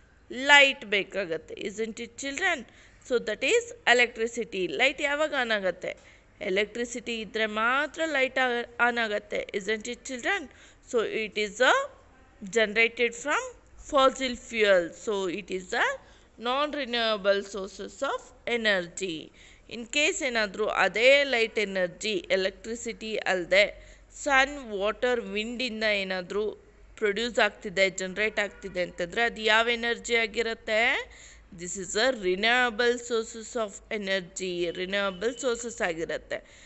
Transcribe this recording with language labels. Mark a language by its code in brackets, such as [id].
[kn] Light ಬೇಕಾಗತ್ತೆ. [en] Isn't it children? So that is electricity. [kn] Light ಯಾವಾಗ on ಆಗುತ್ತೆ? Electricity ಇದ್ದರೆ ಮಾತ್ರ ಲೈಟ್ ಆನ್ ಆಗುತ್ತೆ. [en] Isn't it children? So it is a generated from fossil fuel. So it is a non-renewable sources of energy. [kn] In case ಏನಾದರೂ ಅದೇ light energy electricity ಅಲ್ಲದೆ ಸನ್, water, ವಿಂಡಿಂದ ಏನಾದರೂ produce ಆಗ್ತಿದೆ, ಜನ್ರೇಟ್ ಆಗ್ತಿದೆ ಅಂತಂದರೆ ಅದು ಯಾವ ಎನರ್ಜಿ ಆಗಿರುತ್ತೆ? [en] This is a renewable sources of energy. [kn] Renewable sources ಆಗಿರುತ್ತೆ.